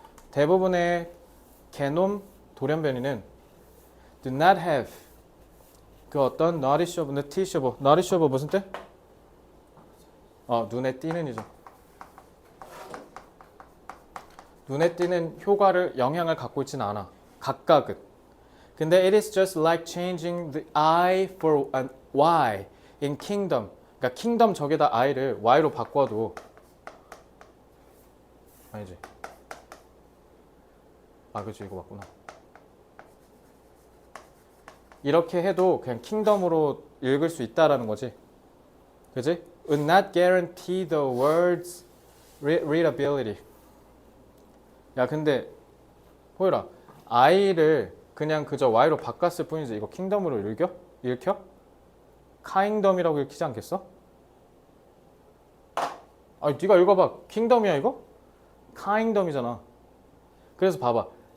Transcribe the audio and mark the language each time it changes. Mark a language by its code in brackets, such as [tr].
[ko] 대부분의 게놈 돌연변이는 [en] do not have [ko] 그 어떤 noticeable 무슨 뜻? 눈에 띄는 이죠. 눈에 띄는 효과를 영향을 갖고 있지는 않아. 각각은. [en] 근데 it is just like changing the I for an Y in kingdom. [ko] 그러니까 kingdom 저기다 I를 Y로 바꿔도 아니지. 그치, 이거 맞구나. 이렇게 해도 그냥 킹덤으로 읽을 수 있다라는 거지. 그지? [en] Would not guarantee the word's readability. [ko] 야, 근데 호율아, I를 그냥 그저 Y로 바꿨을 뿐이지 이거 킹덤으로 읽혀? 카잉덤이라고 읽히지 않겠어? 네가 읽어봐. 킹덤이야 이거? 카잉덤이잖아. 그래서 봐봐.